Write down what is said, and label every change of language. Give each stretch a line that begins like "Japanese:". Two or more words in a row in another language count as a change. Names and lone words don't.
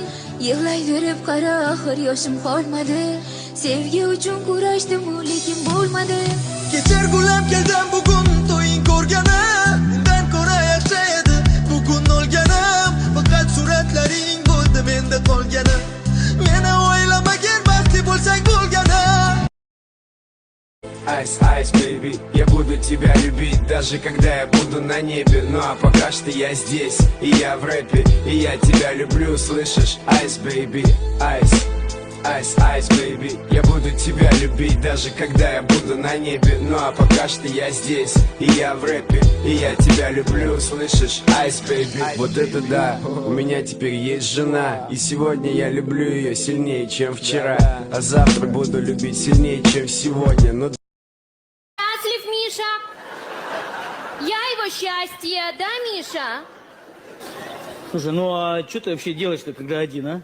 Uzbek: Yig'layverib qara axir yoshim qolmadi, sevgi uchun kurashdim lekin bo'lmadi. Kechir gulam keldim bugun to'ying ko'rganim, undan ko'ra yaxshi edi bugun o'lganim. Faqat suratlaring bo'ldi menda qolganim, meni o'ylamagin baxtli bo'lsang bo'lganim.
English: Ice, ice, baby,
Russian: я буду тебя любить, даже когда я буду на небе. Ну а пока что я здесь, и я в рэпе, и я тебя люблю, слышишь?
English: Ice, baby, ice, ice, ice, baby,
Russian: я буду тебя любить, даже когда я буду на небе. Ну а пока что я здесь, и я в рэпе, и я тебя люблю, слышишь?
English: Ice, baby,
Russian: вот это да, у меня теперь есть жена, и сегодня я люблю ее сильнее, чем вчера, а завтра буду любить сильнее, чем сегодня. Ну Счастлив, Миша? Я его счастье, да, Миша? Слушай, ну а что ты вообще делаешь-то, когда один, а?